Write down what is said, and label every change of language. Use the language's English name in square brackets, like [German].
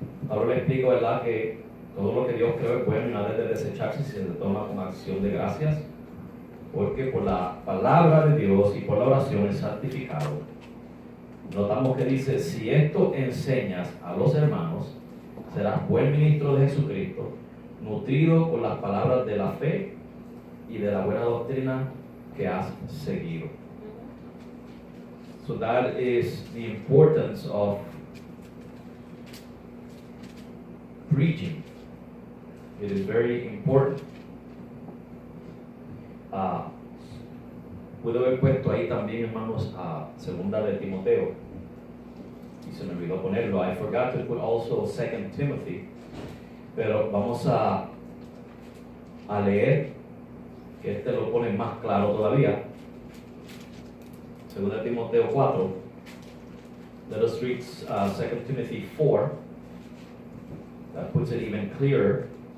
[Spanish] Ahora le explico, ¿verdad?, que todo lo que Dios creó es bueno y nada de desecharse si se toma con acción de gracias, porque por la palabra de Dios y por la oración es santificado. Notamos que dice, si esto enseñas a los hermanos, serás buen ministro de Jesucristo, nutrido con las palabras de la fe y de la buena doctrina que has seguido. [English] So that is the importance of preaching. It is very important. [Spanish] Puedo haber puesto ahí también, hermanos, a segunda de Timoteo. Y se me olvidó ponerlo. [English] I forgot to put also 2 Timothy. [Spanish] Pero vamos a leer, que este lo pone más claro todavía. Segunda de Timoteo 4. [English] Let us read 2 Timothy 4. That puts it even clearer.